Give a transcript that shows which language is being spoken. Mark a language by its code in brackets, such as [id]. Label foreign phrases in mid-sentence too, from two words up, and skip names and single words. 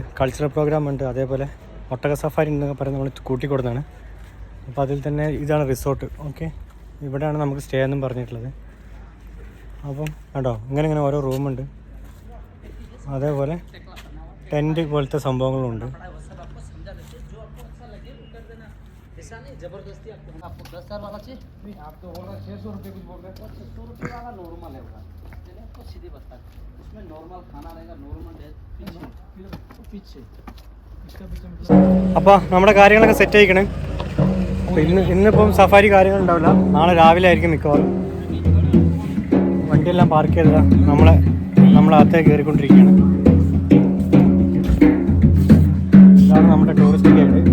[en] cultural program [ml] ഉണ്ട്, അതേപോലെ ഒട്ടക സഫാരി എന്നൊക്കെ പറഞ്ഞ് നമ്മൾ കൂട്ടിക്കൊടുത്താണ്. അപ്പോൾ അതിൽ തന്നെ ഇതാണ് റിസോർട്ട്. ഓക്കെ, ഇവിടെയാണ് നമുക്ക് സ്റ്റേ എന്നും പറഞ്ഞിട്ടുള്ളത്. അപ്പം കണ്ടോ, ഇങ്ങനെ ഓരോ റൂമുണ്ട്, അതേപോലെ ടെൻറ്റ് പോലത്തെ സംഭവങ്ങളുണ്ട്. [hi] जबरदस्ती आपको 10 साल वाला चाहिए? आप तो बोल रहे 600 रुपये कुछ बोल रहे हैं। 600 रुपये वाला नॉर्मल है उसका, चलिए आपको सीधी बता उसमें नॉर्मल खाना रहेगा, नॉर्मल पीछे इसका पीछे. [ml] അപ്പോൾ നമ്മുടെ കാര്യങ്ങളൊക്കെ സെറ്റ് ആയിക്കണേ. അപ്പോൾ ഇന്നിപ്പം സഫാരി കാര്യങ്ങളുണ്ടാവില്ല, നാളെ രാവിലെ ആയിരിക്കും മിക്കവാറും. വണ്ടിയെല്ലാം പാർക്ക് ചെയ്തതാ, നമ്മളകത്തേക്ക് കയറിക്കൊണ്ടിരിക്കുകയാണ്. ഇതാണ് നമ്മുടെ [en] tourist guide.